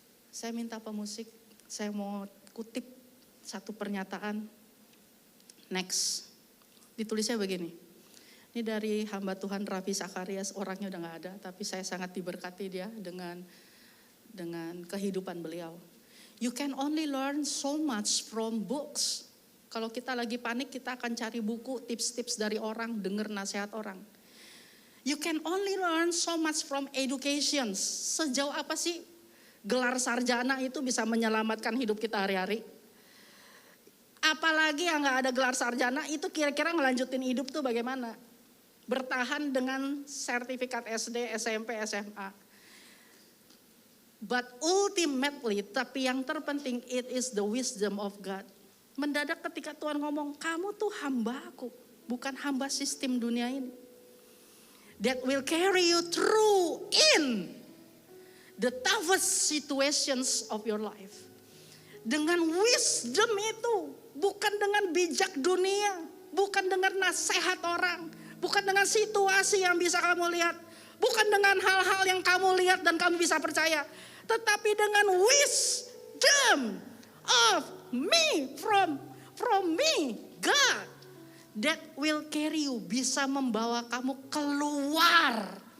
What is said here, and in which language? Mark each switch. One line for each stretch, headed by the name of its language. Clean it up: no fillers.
Indonesian: Saya minta pemusik, saya mau kutip satu pernyataan. Next. Ditulisnya begini. Ini dari hamba Tuhan Raffi Sakarias, orangnya udah gak ada, tapi saya sangat diberkati dia dengan kehidupan beliau.
English: You can only learn so much from books.
Indonesian: Kalau kita lagi panik, kita akan cari buku, tips-tips dari orang, dengar nasihat orang.
English: You can only learn so much from education.
Indonesian: Sejauh apa sih gelar sarjana itu bisa menyelamatkan hidup kita hari-hari? Apalagi yang gak ada gelar sarjana itu kira-kira ngelanjutin hidup tuh bagaimana? Bertahan dengan sertifikat SD, SMP, SMA.
English: But ultimately,
Indonesian: tapi yang terpenting,
English: it is the wisdom of God.
Indonesian: Mendadak ketika Tuhan ngomong, kamu tuh hambaku, bukan hamba sistem dunia ini.
English: That will carry you through in the toughest situations of your life.
Indonesian: Dengan wisdom itu, bukan dengan bijak dunia, bukan dengan nasihat orang, bukan dengan situasi yang bisa kamu lihat, bukan dengan hal-hal yang kamu lihat dan kamu bisa percaya, tetapi dengan
English: wisdom of me, from me, God, that will carry you,
Indonesian: bisa membawa kamu keluar